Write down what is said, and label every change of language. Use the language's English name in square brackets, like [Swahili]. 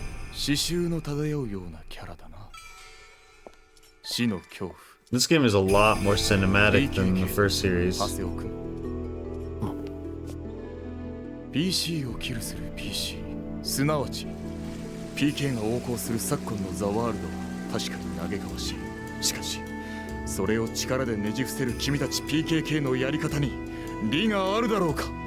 [Japanese] 刺繍の漂うようなキャラだな。死の恐怖。 [English] This game is a lot more cinematic than the first series. [Japanese] ハセオ君。 PC をキルする PC、すなわち PK が横行する昨今のザ・ワールドは確かに嘆かわしい。しかしそれを力でねじ伏せる君たち PKK のやり方に利があるだろうか。